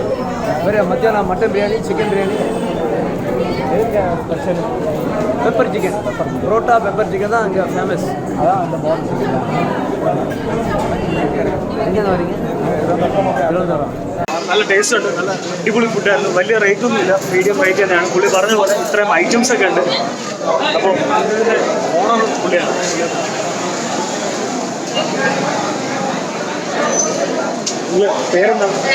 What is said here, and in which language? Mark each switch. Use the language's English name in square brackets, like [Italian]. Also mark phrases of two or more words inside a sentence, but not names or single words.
[Tamil] வேறு மத்தியானம் மட்டன் பிரியாணி, சிக்கன் பிரியாணி. [English] special pepper chicken. [Tamil] பரோட்டா [English] pepper chicken [Tamil] தான் அங்கே ஃபேமஸ். அதான் அந்த [English] model chicken [Tamil] தான். எங்கேருந்து வரீங்க? 20 [Malayalam] നല്ല ടേസ്റ്റ് ഉണ്ട്. നല്ല അടിപൊളി ഫുഡായിരുന്നു. വലിയ റേറ്റ് ഒന്നുമില്ല, [English] medium rate [Malayalam] തന്നെയാണ്. പുള്ളി പറഞ്ഞ പോലെ ഇത്രയും ഐറ്റംസ് ഒക്കെ ഉണ്ട്. അപ്പോൾ ഇതിൻ്റെ ഓണർ പുള്ളിയാണ്. പേരെന്താണ്?